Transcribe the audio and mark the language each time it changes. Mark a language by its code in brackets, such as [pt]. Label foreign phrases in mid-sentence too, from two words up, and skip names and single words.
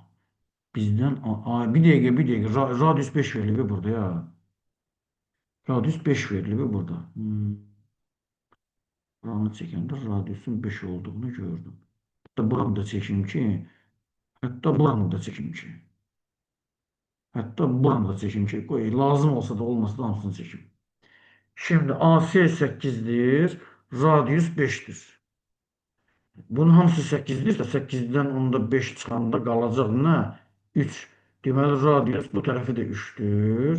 [tr] Bizden bir dakika bir dakika. Radius 5 veriliyor burada ya. Radius 5 veriliyor burada. [az] Buranı çekəndə radiusun 5 olduğunu gördüm. [tr] Hatta buranı da çekeyim ki, hatta buranı da çekeyim ki. Hatta buranı da çekeyim ki, [az] qoy, lazım olsa da olmasa da hamısını çekeyim. [tr] Şimdi AC 8'dir, radius 5'dir. [az] Bunun hamısı 8'dirsə, 8'dən onda 5 çıxanda qalacaq nə? 3. Deməli, radius bu tərəfi də 3'dür.